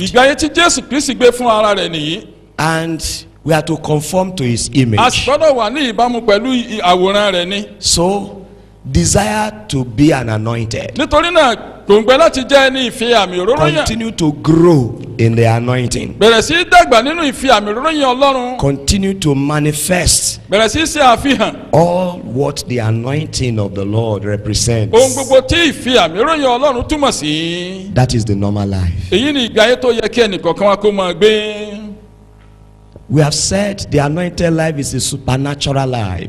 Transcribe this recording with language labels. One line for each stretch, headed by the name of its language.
Yoruba: Ìgbé ayé tí Jésù Kristi gbé fún ara rẹ̀ nìyí.
English: And we are to conform to his
Yoruba: A sì
English: image.
Yoruba: gbọ́dọ̀ wà ní ìbámu pẹ̀lú àwòrán rẹ̀ ni.
English: So desire to be an anointed,
Yoruba: nítorí náà gbòǹgbẹ láti jẹ́ ẹni ìfi àmì òróró yàn.
English: continue to grow in the anointing,
Yoruba: bẹ̀rẹ̀ sí í dàgbà nínú ìfi àmì òróró yàn Ọlọ́run.
English: continue to manifest
Yoruba: bẹ̀rẹ̀ sí í ṣe àfihàn
English: all what the anointing of the Lord represents.
Yoruba: ohun gbogbo tí ìfi àmì òróró yàn Ọlọ́run túmọ̀ sí.
English: That is the normal life.
Yoruba: èyí ni ìgbé ayé tó yẹ kí ẹnìkọ̀ọ̀kan wa kó máa gbé.
English: We have said the anointed life is a supernatural life.